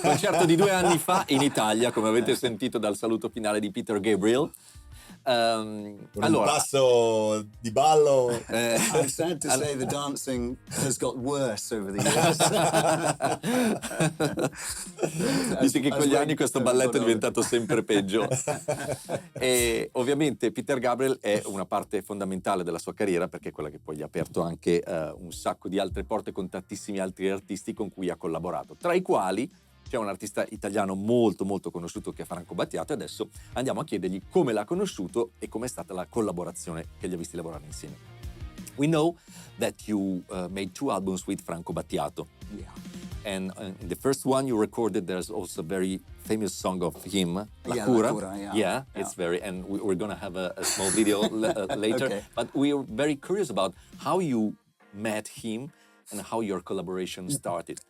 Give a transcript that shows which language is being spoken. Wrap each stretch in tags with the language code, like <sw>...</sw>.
<it>Concerto di 2 anni fa in Italia, come avete sentito dal saluto finale di Peter Gabriel. Un passo di ballo.</it> <en>I'm sad to say the dancing has got worse over the years.</en> <it>Dice che con gli anni questo balletto è diventato sempre peggio. E ovviamente Peter Gabriel è una parte fondamentale della sua carriera, perché è quella che poi gli ha aperto anche un sacco di altre porte con tantissimi altri artisti con cui ha collaborato, tra i quali c'è un artista italiano molto molto conosciuto che è Franco Battiato, e adesso andiamo a chiedergli come l'ha conosciuto e com'è stata la collaborazione che li ha visti lavorare insieme.</it> <en>We know that you made 2 albums with Franco Battiato. Yeah. And in the first one you recorded, there's also a very famous song of him, La Cura. Yeah, it's very, and we're going to have a small video later. Okay. But we're very curious about how you met him and how your collaboration started.</en>